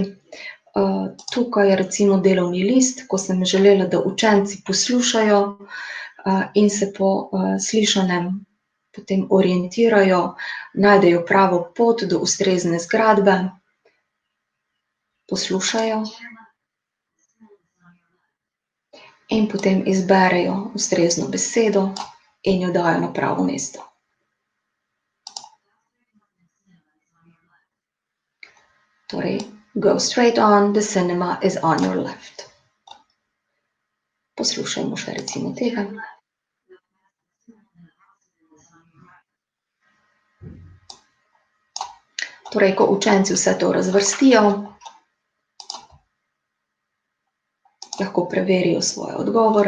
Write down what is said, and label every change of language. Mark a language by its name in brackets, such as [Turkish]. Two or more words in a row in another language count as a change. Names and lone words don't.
[Slovenian] Tukaj je recimo delovni list, ko sem želela, da učenci poslušajo in se po slišanem potem orientirajo, najdejo pravo pot do ustrezne zgradbe, poslušajo in potem izberejo ustrezno besedo in jo dajo na pravo mesto. Torej, [English] go straight on, the cinema is on your left. [Slovenian] Poslušajmo še recimo tega. Torej, ko učenci vse to razvrstijo, lahko preverijo svoje odgovore.